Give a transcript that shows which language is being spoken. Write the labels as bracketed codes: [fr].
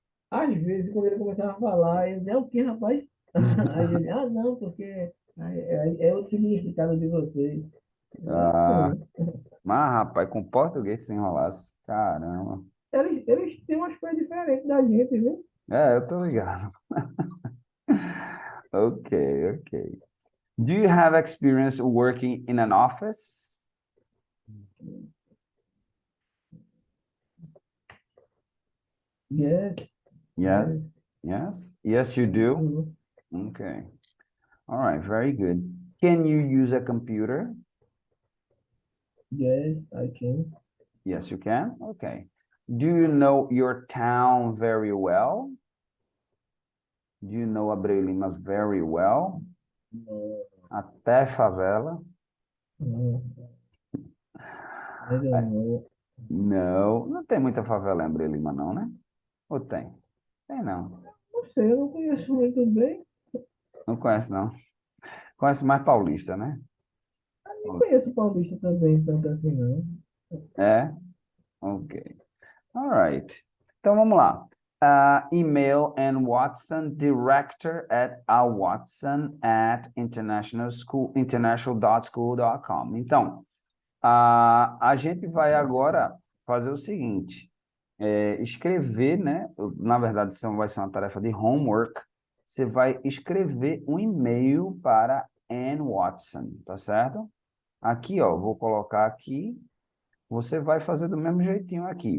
[pt] Às vezes, quando ele começava a falar, ele dizia, é o que, rapaz? Aí ele, não, porque é o significado de vocês. Ah, mas, rapaz, com português se enrolasse, caramba. Eles têm umas coisas diferentes da gente, viu? Eu tô ligado. Ok. [en] Do you have experience working in an office? Yes, Yes. Yes, you do. yes. Okay. All right, very good. Can you use a computer? Yes, I can. Yes, you can. Okay. Do you know your town very well? Do you know Abreu Lima very well? No, [pt] Até favela? [en] no, I don't know. [pt] Não, não tem muita favela em Abreu Lima, não, né? Ou tem? Tem, não. Não sei, eu não conheço muito bem. Não conhece, não. Conhece mais paulista, né? Não conheço Paulista também, tanto assim, não. É? Ok. All right. Então, vamos lá. [en] Email Ann Watson, director at Watson at international.school.com. [pt] Então, a gente vai agora fazer o seguinte, escrever, né? Na verdade, isso vai ser uma tarefa de homework. Você vai escrever um e-mail para Ann Watson, tá certo? Aqui, ó, vou colocar aqui. Você vai fazer do mesmo jeitinho aqui.